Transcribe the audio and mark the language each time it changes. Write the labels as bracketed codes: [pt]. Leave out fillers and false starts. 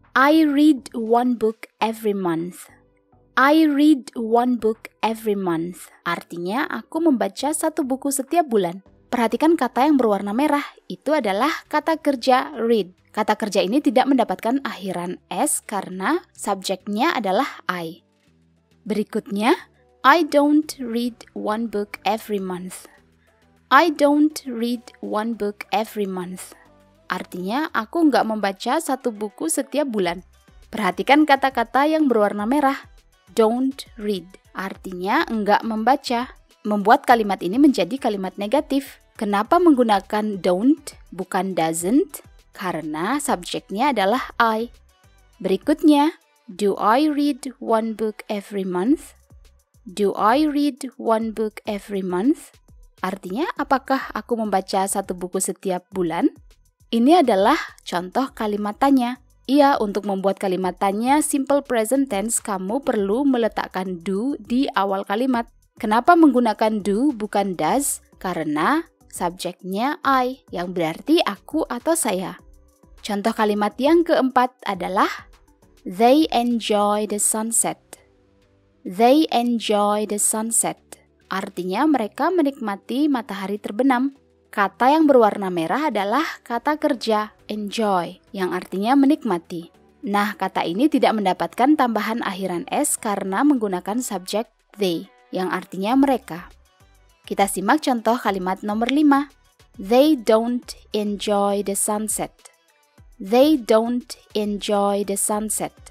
[en] I read one book every month. I read one book every month. [id] Artinya aku membaca satu buku setiap bulan. Perhatikan kata yang berwarna merah. Itu adalah kata kerja read. Kata kerja ini tidak mendapatkan akhiran s karena subjeknya adalah I. Berikutnya, [en] I don't read one book every month. I don't read one book every month. [id] Artinya, aku nggak membaca satu buku setiap bulan. Perhatikan kata-kata yang berwarna merah. [en] Don't read. [id] Artinya, nggak membaca. Membuat kalimat ini menjadi kalimat negatif. Kenapa menggunakan don't, bukan doesn't? Karena subjeknya adalah I. Berikutnya, [en] do I read one book every month? Do I read one book every month? [id] Artinya, apakah aku membaca satu buku setiap bulan? Ini adalah contoh kalimat tanya. Iya, untuk membuat kalimat tanya simple present tense, kamu perlu meletakkan do di awal kalimat. Kenapa menggunakan do bukan does? Karena subjeknya I, yang berarti aku atau saya. Contoh kalimat yang keempat adalah [en] they enjoy the sunset. They enjoy the sunset. [id] Artinya mereka menikmati matahari terbenam. Kata yang berwarna merah adalah kata kerja enjoy, yang artinya menikmati. Nah, kata ini tidak mendapatkan tambahan akhiran s karena menggunakan subjek they, yang artinya mereka. Kita simak contoh kalimat nomor 5. [en] They don't enjoy the sunset. They don't enjoy the sunset.